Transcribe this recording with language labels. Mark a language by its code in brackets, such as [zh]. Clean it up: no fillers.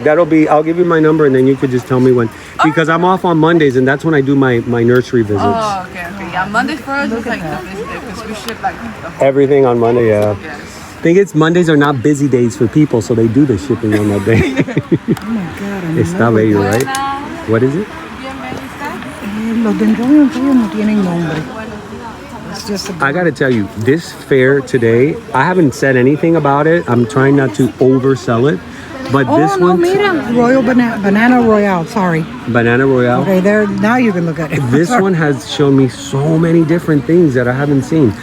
[en] I'll give you my number, and then you could just tell me when. Because I'm off on Mondays, and that's when I do my nursery visits. Oh, okay. Yeah, Monday for us is like the busy day because we ship like the whole. Everything on Monday, yeah. Yes. Thing is, Mondays are not busy days for people, so they do the shipping on that day. Oh my God. [es] Está bello, [en] right? What is it? [es] Los dendrobiums no tienen nombre. [en] It's just a... I got to tell you, this fair today, I haven't said anything about it. I'm trying not to oversell it, But Oh, this no, one, mira. Royal Banana Royale, sorry. Banana Royale. Okay, there, now you can look at it. This one has shown me so many different things that I haven't seen.